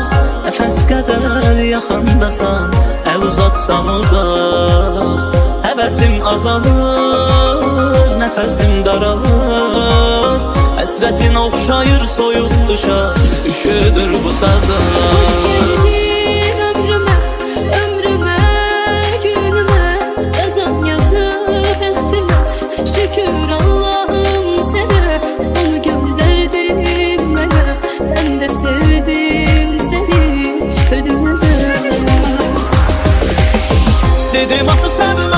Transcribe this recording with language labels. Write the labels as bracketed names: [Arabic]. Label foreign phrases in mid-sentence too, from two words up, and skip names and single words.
[Azerbaijani] Nəfəs qədər yaxındasan, əl uzatsam uzaq. Həvəsim azalır, nəfəsim daralır. Həsrətin oxşayır soyuq qışa, üşüdür bu sazım. [Turkish] Hoş geldin ömrüme, ömrüme, günüme. [Azerbaijani] Yazan yazıp bəxtimə, şükür Allah'ım sənə. [Turkish] Onu gönderdin [Azerbaijani] mənə, mən də sevdim səni ölümə. Dedim axı sən